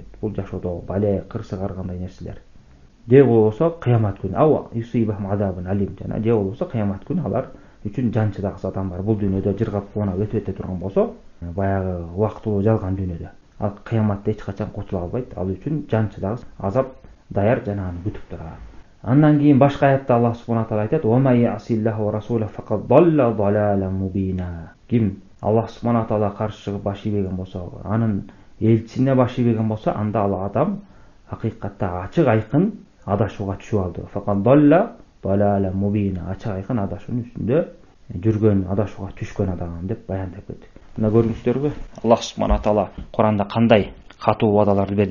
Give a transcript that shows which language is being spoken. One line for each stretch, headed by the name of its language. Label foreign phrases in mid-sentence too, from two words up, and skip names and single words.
Kyrgyz: Бул жашоодо бале, кырсык ар кандай нерселер. Же болбосо кыямат күнү
Arabic: أو يصيبهم عذاب أليم,
Kyrgyz: жана же болбосо кыямат күнү алар үчүн жанчыдагыс адамдар бул дүйнөдө жыргап кубанап өтүп өтө турган болсо, баягы убактылуу жалган дүйнөдө, ал кыяматта эч качан кутула албайт. Ал үчүн жанчыдагыс азап даяр жана аны күтүп турат. Андан кийин башка аятта Аллах
Arabic: سبحانه تعالى
Kyrgyz: айтат:
Arabic: "وما يعص الله ورسوله فقد ضل ضلالا مبينا."
Kyrgyz: Ким Аллах
Arabic: سبحانه تعالى
Kyrgyz: каршы чыгып баш ийбеген болсо, анын элчисине баш ийбеген болсо, анда ал адам акыйкатта ачык айкын адашууга түшүп алды.
Arabic: فقد ضل ضلالا مبينا,
Kyrgyz: ачык айкын адашуунун үстүндө жүргөн, адашууга түшкөн адам деп баяндап кетти. Мына көрүңүздөрбү, Аллах
Arabic: سبحانه تعالى
Kyrgyz: Куранда кандай катуу убадаларды берди.